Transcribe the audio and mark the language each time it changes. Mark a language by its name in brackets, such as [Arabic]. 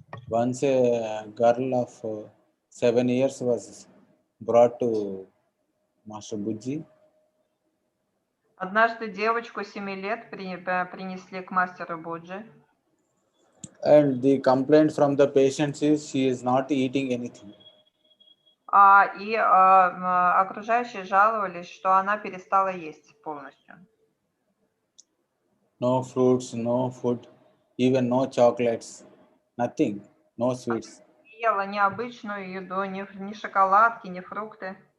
[English] Once a girl of 7 years was brought to Master Buji. [Russian] Однажды девочку 7 лет принесли к мастеру Буджи. [English] And the complaint from the patient is she is not eating anything. [Russian] И окружающие жаловались, что она перестала есть полностью. [English] No fruits, no food, even no chocolates, nothing, no sweets. [Russian] Не ела ни обычную еду, ни шоколадки, ни фрукты.